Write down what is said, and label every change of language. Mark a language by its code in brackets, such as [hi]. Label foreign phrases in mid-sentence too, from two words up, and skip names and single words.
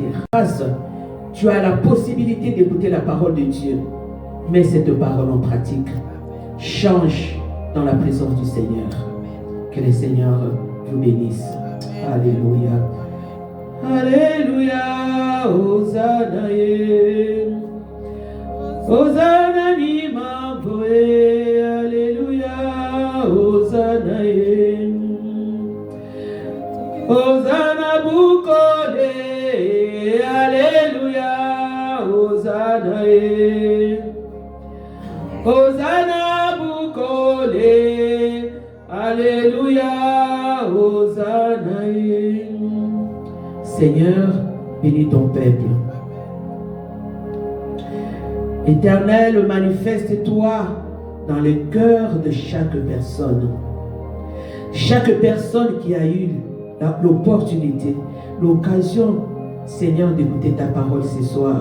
[fr] Tu as la possibilité d'écouter la parole de Dieu. Mets cette parole en pratique. Change dans la présence du Seigneur. Que le Seigneur vous bénisse. Alléluia. Alléluia. [ln] Hosanna. Hosanna ni mamboe. Alléluia. Hosanna. Hosanna bukole. Alléluia. Hosanna. Hosanna bukole. Alléluia. Hosanna. [fr] Seigneur, bénis ton peuple. Éternel, manifeste-toi dans le cœur de chaque personne. Chaque personne qui a eu l'opportunité, l'occasion, Seigneur, d'écouter ta parole ce soir.